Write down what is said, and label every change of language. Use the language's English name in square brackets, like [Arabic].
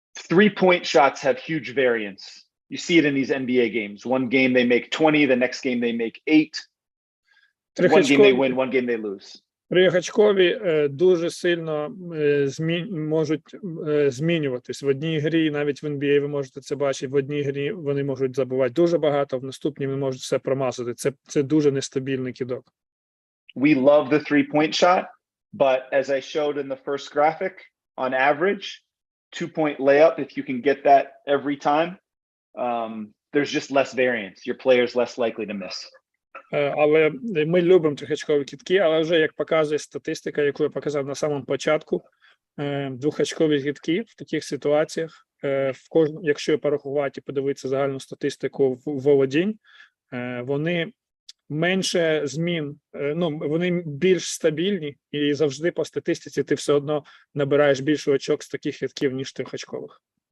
[English] 3-point shots have huge variance. You see it in these NBA games. One game they make 20, the next game they make 8. One game they win, one game they lose. [Ukrainian] Трьохочкові дуже сильно можуть змінюватись. В одній грі, навіть в NBA ви можете це бачити, в одній грі вони можуть забивати дуже багато, в наступній вони можуть все промазати. Це дуже нестабільний кидок. [English] We love the 3-point shot, but as I showed in the first graphic, on average, 2-point layup, if you can get that every time, there's just less variance. Your player's less likely to miss. [Ukrainian] Але ми любимо трьохочкові кидки, але вже, як показує статистика, яку я показав на самому початку, двохочкові кидки в таких ситуаціях, якщо порахувати і подивитися загальну статистику володінь, вони менше змін, вони більш стабільні, і завжди по статистиці ти все одно набираєш більше очок з таких кидків, ніж трьохочкових.